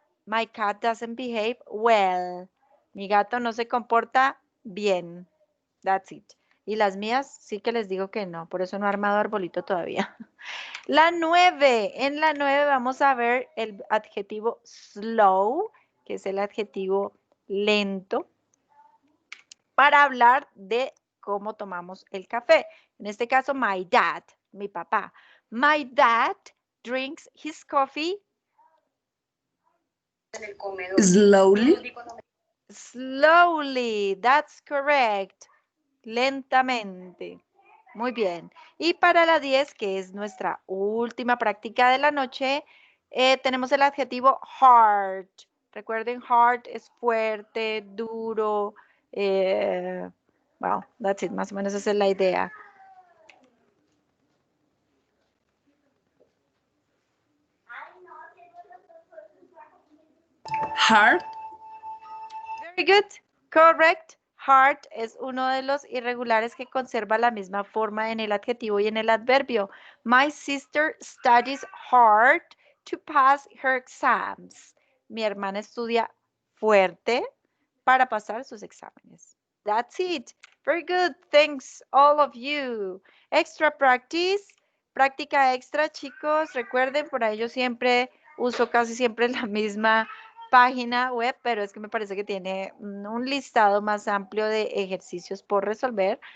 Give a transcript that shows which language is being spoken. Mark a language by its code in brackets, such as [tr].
[en] My cat doesn't behave well. [es] Mi gato no se comporta bien. [en] That's it. [es] Y las mías sí que les digo que no, por eso no he armado arbolito todavía. La 9. En la 9 vamos a ver el adjetivo slow, que es el adjetivo lento, para hablar de cómo tomamos el café. En este caso, my dad, mi papá. [en] My dad drinks his coffee Slowly. slowly. That's correct. [es] Lentamente. Muy bien. Y para la 10, que es nuestra última práctica de la noche, tenemos el adjetivo hard. Recuerden, hard es fuerte, duro. [en] Well, that's it. [es] Más o menos esa es la idea. [en] Hard. Very good. Correct. [es] Hard es uno de los irregulares que conserva la misma forma en el adjetivo y en el adverbio. [en] My sister studies hard to pass her exams. [es] Mi hermana estudia fuerte para pasar sus exámenes. [en] That's it. Very good. Thanks, all of you. Extra practice. [es] Práctica extra, chicos. Recuerden, por ahí yo siempre uso casi siempre la misma página web, pero es que me parece que tiene un listado más amplio de ejercicios por resolver.